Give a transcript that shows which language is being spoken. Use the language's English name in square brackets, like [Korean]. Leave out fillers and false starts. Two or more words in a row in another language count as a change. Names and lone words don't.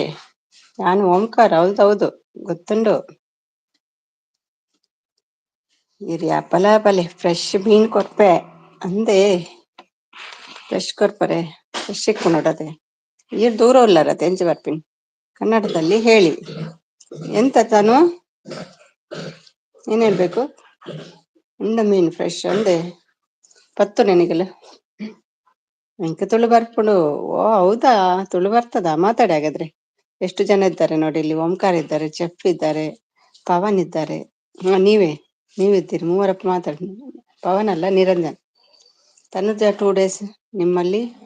[Tulu] ನಾನು ಓಂಕಾರ, ಹೌದೌದು ಗೊತ್ತುಂಟು. ಇರಿ ಪಲೆ ಫ್ರೆಶ್ ಮೀನ್ ಕೊರ್ಪೆ ಅಂದೆ. ಫ್ರೆಶ್ ಕೊರ್ಪರೆ ಫ್ರೆಶ್ ಇಕ್ಕು ನೋಡದೆ. ಈರ್ ದೂರ ಉಳ್ಳಾರ ತೆಂಚಿ ಬರ್ಪಿನ್. [Kannada] ಕನ್ನಡದಲ್ಲಿ ಹೇಳಿ. ಎಂತ ತಾನು ಏನ್ ಹೇಳ್ಬೇಕು? [Tulu] ಉಂಡ ಮೀನ್ ಫ್ರೆಶ್ ಅಂದೆ ಪತ್ತು ನೆನಗೆಲ್ಲ. ಎಂಕ ತುಳು ಬರ್ಪುಂಡು. [Kannada] ಓ ಹೌದಾ, ತುಳು ಬರ್ತದ? ಮಾತಾಡಿ ಹಾಗಾದ್ರೆ. ಎಷ್ಟು ಜನ ಇದ್ದಾರೆ ನೋಡಿ, ಇಲ್ಲಿ ಓಂಕಾರ ಇದ್ದಾರೆ, ಚೆಫ್ ಇದ್ದಾರೆ, ಪವನ್ ಇದ್ದಾರೆ. ನೀವಿದ್ದೀರಿ, ಮೂವರಪ್ಪ ಮಾತಾಡಿ. ಪವನ್ ಅಲ್ಲ, ನಿರಂಜನ್. ತನುಜ 2 days ನಿಮ್ಮಲ್ಲಿ.